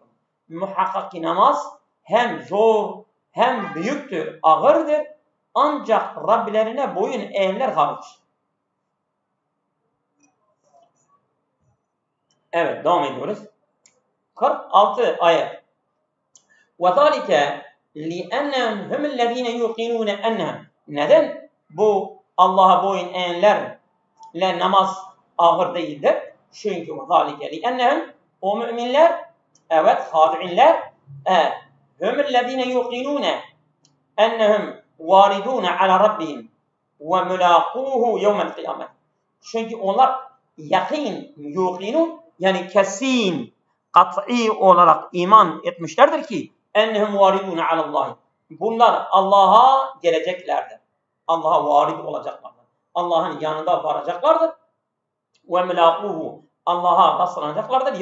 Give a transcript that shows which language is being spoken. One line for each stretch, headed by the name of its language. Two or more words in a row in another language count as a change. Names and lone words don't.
Turkish: Muhakkak ki namaz hem zor hem büyüktür, ağırdır, ancak Rablerine boyun eğenler hariç. Evet, devam ediyoruz. 46 ayet.
Arabic: وَذَٰلِكَ لِأَنَّهُمْ هُمُ الَّذ۪ينَ يُقِنُونَ اَنَّهُمْ.
Turkish: Neden bu Allah'a boyun eğenlerle namaz ağır değildir? Çünkü
Arabic: وَذَٰلِكَ لِأَنَّهُمْ,
Turkish: o müminler, evet, hadi'inler,
Arabic: هُمُ الَّذ۪ينَ يُقِنُونَ اَنَّهُمْ وَارِدُونَ عَلَى رَبِّهِمْ وَمُلَاقُوهُ يَوْمَ الْقِيَامَةِ.
Turkish: Çünkü onlar yakin, yuqinun, yani kesin, kat'i olarak iman etmişlerdir ki
Arabic: أنهم واردون على الله.
Turkish: Bunlar Allah'a geleceklerdir. Allah'a varid olacaklardır. Allah'ın yanında varacaklardır. Ve melakuhu, Allah'a rastlanacaklardır.